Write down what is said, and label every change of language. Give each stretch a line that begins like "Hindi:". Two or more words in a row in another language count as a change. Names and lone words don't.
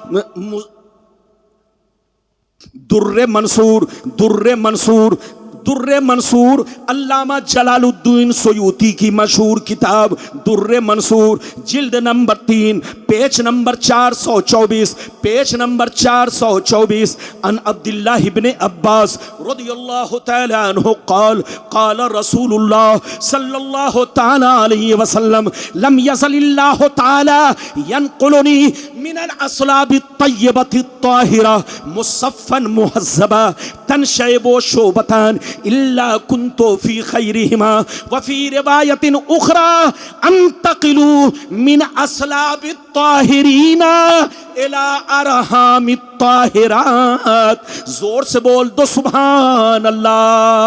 Hindi: दुर्रे मंसूर, दुर्रे मंसूर, दुर्रे मंसूर, अल्लामा जलालुद्दीन सुयूती की मशहूर किताब दुर्रे मंसूर, जिल्द नंबर 3, पेज नंबर 424, पेज नंबर 424।
Arabic: عن عبد الله ابن عباس رضي الله تعالى عنه قال قال رسول الله صلى الله تعالى عليه وسلم لم يزل الله تعالى ينقلني من الأصلاب الطيبة الطاهرة مصفى مهذبا تنشعب شعبتان إلا كنت في خيرهما وفي رواية أخرى أنتقل من أصلاب الطاهرين إلى أرحام الطاهرات.
Hindi: जोर से बोल दो
Arabic: سبحان الله.